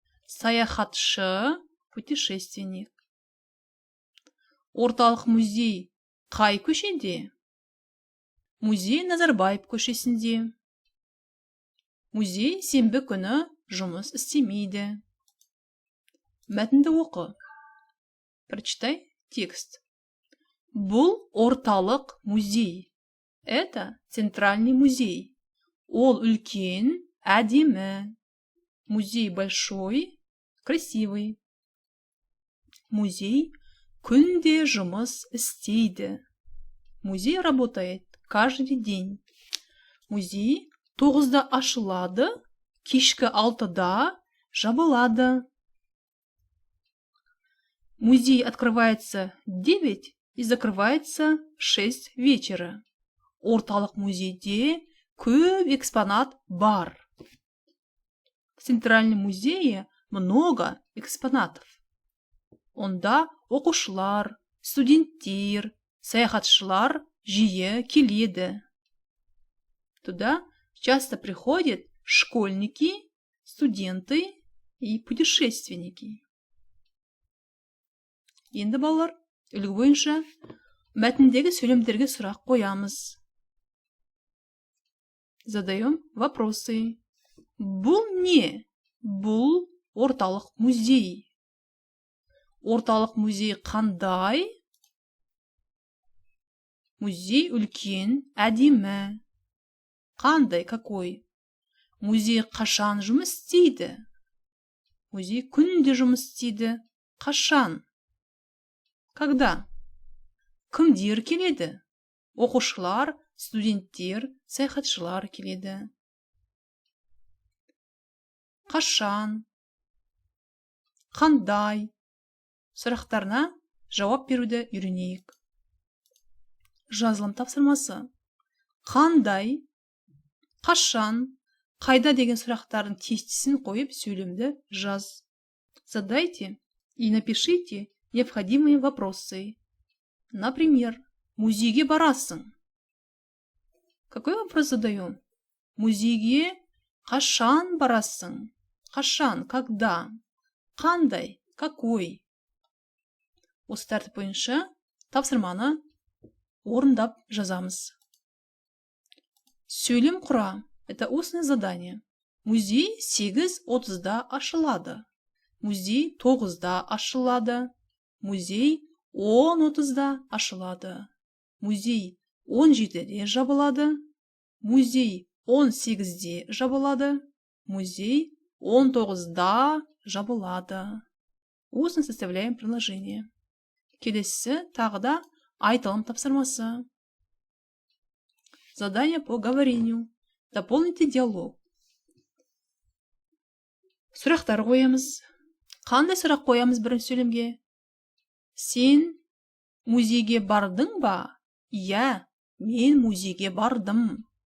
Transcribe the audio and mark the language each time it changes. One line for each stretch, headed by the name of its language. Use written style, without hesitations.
Kazakh: Саяхатшы,
Russian: путешественник.
Kazakh: Орталық музей қай көшеде? Музей Назарбаев көшесінде. Музей сенбі күні жұмыс істемейді. Мәтінді оқы.
Russian: Прочитай текст.
Kazakh: Бұл орталық музей.
Russian: Это центральный музей.
Kazakh: Ол үлкен, әдемі.
Russian: Музей большой, красивый.
Kazakh: Музей күнде жұмыс істейді.
Russian: Музей работает каждый день.
Kazakh: Музей 9-да ашылады, кешкі 6-да жабылады.
Russian: Музей открывается 9 и закрывается 6 вечера.
Kazakh: Орталық музейде көп экспонат бар.
Russian: В Центральном музее много экспонатов.
Kazakh: Онда оқушылар, студенттер, саяхатшылар жиі келеді.
Russian: Туда часто приходят школьники, студенты и путешественники.
Kazakh: Енді балалар, үлгі бойынша мәтіндегі сөйлемдерге сұрақ қоямыз.
Russian: Задаем вопросы.
Kazakh: Бұл не? Бұл орталық музей. Орталық музей қандай? Музей үлкен, әдемі. Қандай,
Russian: какой?
Kazakh: Музей қашан жұмыс істейді? Музей күнде жұмыс істейді. Қашан?
Russian: Когда?
Kazakh: Кімдер келеді? Оқушылар, студенттер, саяхатшылар келеді. Қашан? Қандай? Сұрақтарына жауап беруді үйренейік. Жазылым тапсырмасы. Қандай? Қашан? Қайда деген сұрақтардың тестісін қойып сөйлемді жаз.
Russian: Задайте и напишите необходимые вопросы. Например,
Kazakh: музейге барасың.
Russian: Какой вопрос задаем?
Kazakh: Музейге қашан барасың? Қашан,
Russian: когда?
Kazakh: Қандай,
Russian: какой?
Kazakh: Осы тәртіп бойынша тапсырманы орындап жазамыз. Сөйлем құра.
Russian: Это устное задание.
Kazakh: Музей 8:30-да ашылады. Музей 9-да ашылады. Музей 10:30-да ашылады. Музей 17-де жабылады. Музей 18-де жабылады. Музей 19-да жабылады.
Russian: Устно составляем предложение.
Kazakh: Келесі тағы да айтылым тапсырмасы.
Russian: Задание по говорению. Дополните диалог.
Kazakh: Сұрақтар қоямыз. Қандай сұрақ қоямыз бірінші сөйлемге? Сен музейге бардың ба? Иә, мен музейге бардым.